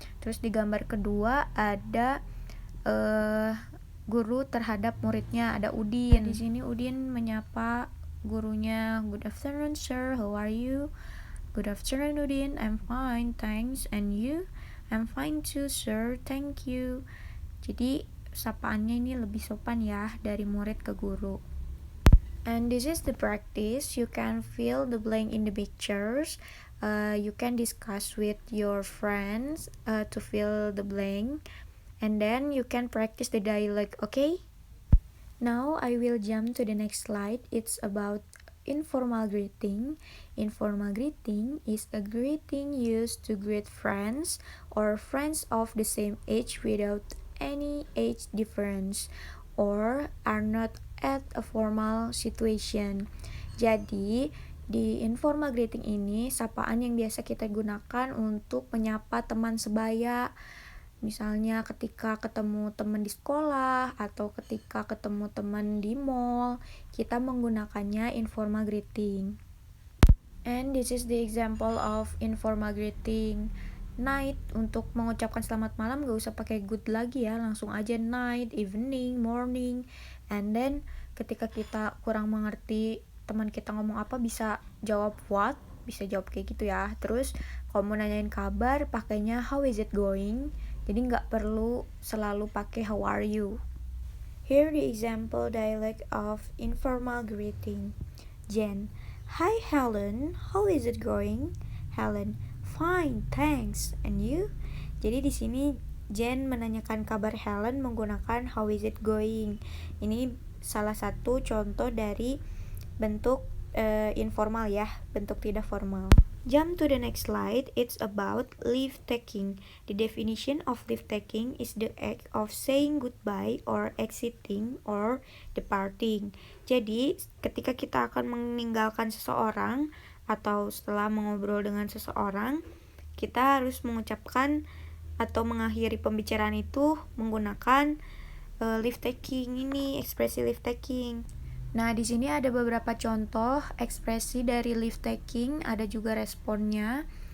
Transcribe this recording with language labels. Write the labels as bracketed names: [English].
[Indonesian] Terus di gambar kedua ada guru terhadap muridnya, ada Udin. Di sini Udin menyapa gurunya, [English] good afternoon sir, how are you? Good afternoon Udin, I'm fine, thanks. And you? I'm fine too sir, thank you. [Indonesian] Jadi sapaannya ini lebih sopan ya dari murid ke guru. [English] And this is the practice. You can fill the blank in the pictures. You can discuss with your friends to fill the blank, and then you can practice the dialogue. Okay? Now I will jump to the next slide. It's about informal greeting. Informal greeting is a greeting used to greet friends or friends of the same age without any age difference or are not at a formal situation. [Indonesian] Jadi, di informal greeting ini sapaan yang biasa kita gunakan untuk menyapa teman sebaya. Misalnya ketika ketemu teman di sekolah atau ketika ketemu teman di mall, kita menggunakannya informal greeting. [English] And this is the example of informal greeting. [Indonesian] Night, untuk mengucapkan selamat malam gak usah pakai good lagi ya, langsung aja [English] night, evening, morning. And then [Indonesian] ketika kita kurang mengerti teman kita ngomong apa, bisa jawab what, bisa jawab kayak gitu ya. Terus kalau mau nanyain kabar pakainya [English] how is it going, [Indonesian] jadi gak perlu selalu pakai [English] how are you. Here the example dialect of informal greeting. Jen, hi Helen, how is it going? Helen, fine, thanks. And you? [Indonesian] Jadi di sini Jen menanyakan kabar Helen menggunakan [English] how is it going. [Indonesian] Ini salah satu contoh dari bentuk informal ya, bentuk tidak formal. [English] Jump to the next slide. It's about leave taking. The definition of leave taking is the act of saying goodbye or exiting or departing. [Indonesian] Jadi, ketika kita akan meninggalkan seseorang atau setelah mengobrol dengan seseorang, kita harus mengucapkan atau mengakhiri pembicaraan itu menggunakan leave taking ini, ekspresi leave taking. Nah, di sini ada beberapa contoh ekspresi dari leave taking, ada juga responnya.